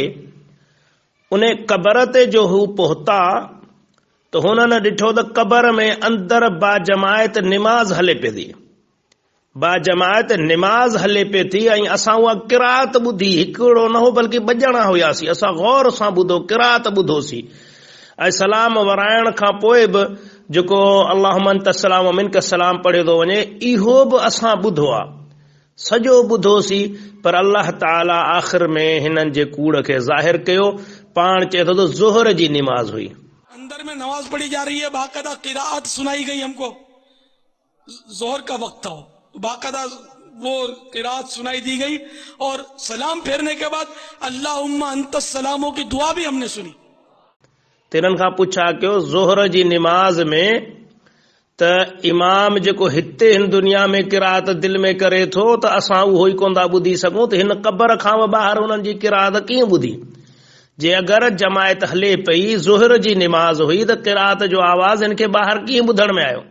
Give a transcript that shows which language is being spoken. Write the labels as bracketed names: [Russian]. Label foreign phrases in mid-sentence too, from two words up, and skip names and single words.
[Sindhi] उन क़बर ते जो हू पहुता त हुननि ॾिठो त क़बर में अंदर बाजमायत निमाज़ हले पई थी, बाजमायत निमाज़ हले पई थी, ऐं असां उहा किरात ॿुधी, हिकिड़ो न हो बल्कि ॿ ॼणा हुयासीं, असां गौर सां ॿुधो, किरात ॿुधोसीं, ऐं सलाम वराइण खां पोइ बि जेको [Arabic] اللهم أنت السلام ومنك السلام [Sindhi] पढ़ियो थो वञे, इहो बि असां ॿुधो आहे, सॼो ॿुधोसीं। पर अल्लाह ताला आख़िर में हिननि जे कूड़ खे ज़ाहिर कयो। पाण चए थो त ज़ोहर जी निमाज़ हुई, [Hindi] अंदर में नमाज पढ़ी जा रही है, बाकायदा किराअत सुनाई गई हमको, जोहर का वक्त था, बाकायदा वो किराअत सुनाई दी गई, और सलाम फेरने के बाद [Arabic] اللهم أنت [Hindi] सलामों की दुआ भी हमने सुनी। [Sindhi] तिन्हनि खां पुछा कयो ज़ोहर जी निमाज़ में त इमाम जेको हिते हिन दुनिया में किराअत दिल में करे थो, त असां उहो ई कोन था ॿुधी सघूं, त हिन क़बर खां ॿाहिरि हुननि जी किराअत कीअं ॿुधी? जे अगरि जमायत हले पई, ज़ोहर जी निमाज़ हुई, त किराअत जो आवाज़ हिन खे ॿाहिरि कीअं ॿुधण में आयो?